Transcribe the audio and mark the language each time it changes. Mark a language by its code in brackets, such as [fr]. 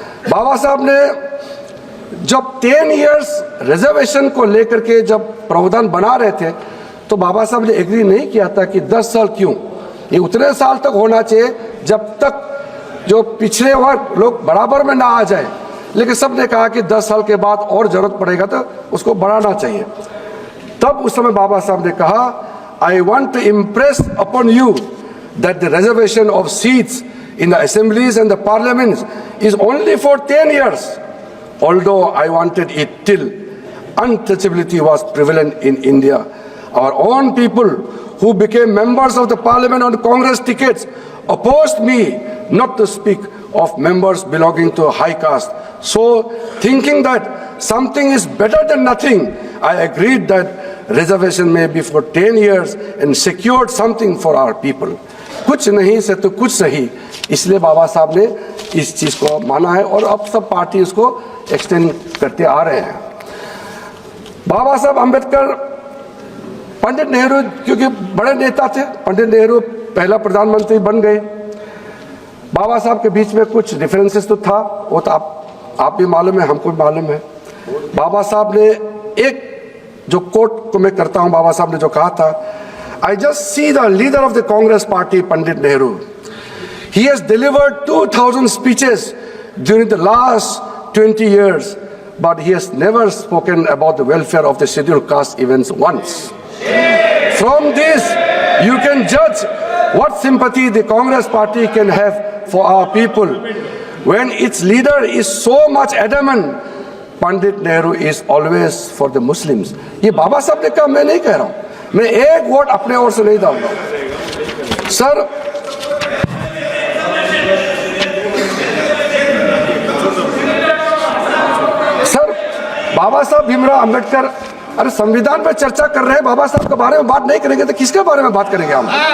[hi] बाबा साहब ने जब 10 इयर्स रिजर्वेशन को लेकर के जब प्रावधान बना रहे थे, तो बाबा साहब ने एग्री नहीं किया था कि 10 साल क्यों, ये उतने साल तक होना चाहिए जब तक जो पिछड़े वर्ग लोग बराबर में ना आ जाए। लेकिन सब ने कहा कि 10 साल के बाद और जरूरत पड़ेगा तो उसको बढ़ाना चाहिए। [en] तब उस समय बाबा साहब ने कहा, I want to impress upon you that the reservation of seats in the assemblies and the parliaments is only for 10 years, although I wanted it till untouchability was prevalent in India. Our own people who became members of the parliament on Congress tickets opposed me not to speak of members belonging to a high caste. So, thinking that something is better than nothing, I agreed that reservation may be for 10 years and secured something for our people. [hi] कुछ नहीं से तो कुछ सही, इसलिए बाबा साहब ने इस चीज को माना है और अब सब पार्टी इसको एक्सटेंड करते आ रहे हैं। बाबा साहब अम्बेडकर, पंडित नेहरू क्योंकि बड़े नेता थे, पंडित नेहरू पहला प्रधानमंत्री बन गए। बाबा साहब के बीच में कुछ डिफरेंसेस तो था, वो तो आप भी मालूम है, हमको भी मालूम है। बाबा साहब ने एक जो कोट को मैं करता हूं, बाबा साहब ने जो कहा था, [en] I just see the leader of the Congress party Pandit Nehru, he has delivered 2000 speeches during the last 20 years, but he has never spoken about the welfare of the scheduled caste events once. From this you can judge what sympathy the Congress party can have for our people when its leader is so much adamant Pandit Nehru is always for the Muslims. [hi] ये बाबा साहब ने कहा, मैं नहीं कह रहा हूं, मैं एक वोट अपने ओर से नहीं डालूंगा। सर बाबा साहब भीमराव अंबेडकर, अरे संविधान पर चर्चा कर रहे हैं, बाबा साहब के बारे में बात नहीं करेंगे तो किसके बारे में बात करेंगे हम?